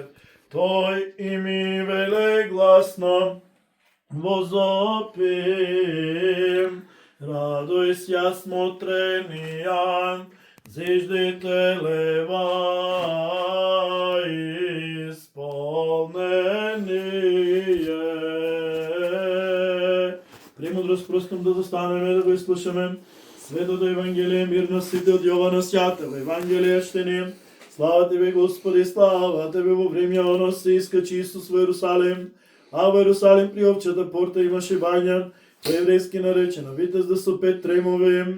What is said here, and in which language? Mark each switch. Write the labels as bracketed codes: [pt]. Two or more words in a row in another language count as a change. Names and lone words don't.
[cu] Той и ми велегласно возопим. Радуйся, смотрения, зиждителева исполнение. [mk] Премудрост простом да застанеме, да го изслушаме. Светото Евангелие, мирно сите од Јована [cu] Святого Евангелие [mk] штеним. Слава Тебе, Господи, слава Тебе, во време оно се искачи Исус во Ерусалим, а во Ерусалим при овчата порта имаше бања, по-еврејски наречена Витез да со 5 тремови.